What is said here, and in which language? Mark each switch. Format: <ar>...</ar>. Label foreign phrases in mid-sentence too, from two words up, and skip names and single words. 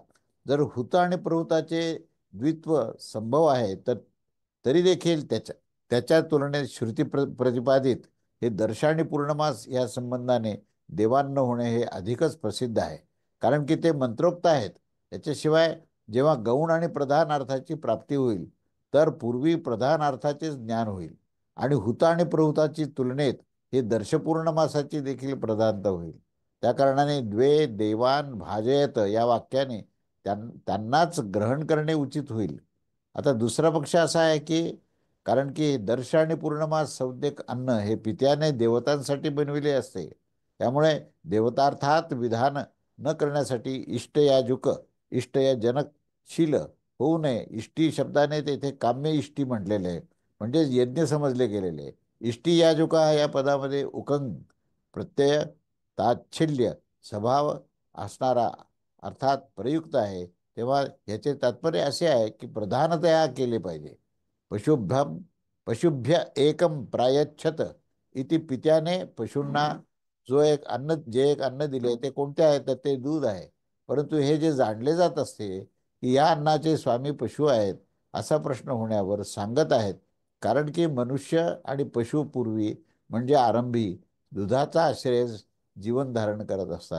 <mr>जर हुत आणि प्रहुताचे द्वित्व संभव आहे, तर तरी देखील त्याच्या तुलनेत श्रुती प्रतिपादित हे दर्श आणि पूर्णमास या संबंधाने देवान्न होणे हे अधिकच प्रसिद्ध आहे. कारण की ते मंत्रोक्त आहेत. त्याच्याशिवाय जेव्हा गौण आणि प्रधान अर्थाची प्राप्ती होईल, तर पूर्वी प्रधान अर्थाचे ज्ञान होईल आणि हुत आणि प्रहुताची तुलनेत हे दर्शपूर्ण मासाची देखील प्रधानता होईल. त्या कारणाने</mr> <sa>द्वे देवान भाजयत</sa> <mr>या वाक्याने त्यांनाच ग्रहण करणे उचित होईल. आता दुसरा पक्ष असा आहे की कारण की दर्श आणि पूर्णमास संज्ञक अन्न हे पित्याने देवतांसाठी बनविले असते. त्यामुळे देवतार्थात विधान न करण्यासाठी इष्टयाजुक इष्टयजनकशील होऊ नये. इष्टी शब्दाने तेथे काम्य इष्टी म्हटलेले आहे, म्हणजे यज्ञ समजले गेलेले. इष्टी याजुका या पदामध्ये उकंग प्रत्यय ताच्छिल्य स्वभाव असणारा अर्थात प्रयुक्त आहे. तेव्हा ह्याचे तात्पर्य असे आहे की प्रधानतया केले पाहिजे.</mr> <sa>पशुभ्यम पशुभ्य एकम प्रायच्छत इति</sa> <mr>पित्याने पशूंना जे एक अन्न दिले ते कोणते आहे? तर ते दूध आहे. परंतु हे जे जाणले जात असते की या अन्नाचे स्वामी पशु आहेत, असा प्रश्न होण्यावर सांगत आहेत. कारण की मनुष्य आणि पशु पूर्वी म्हणजे आरंभी दुधाचा आश्रय जीवन धारण करत असतात.</mr>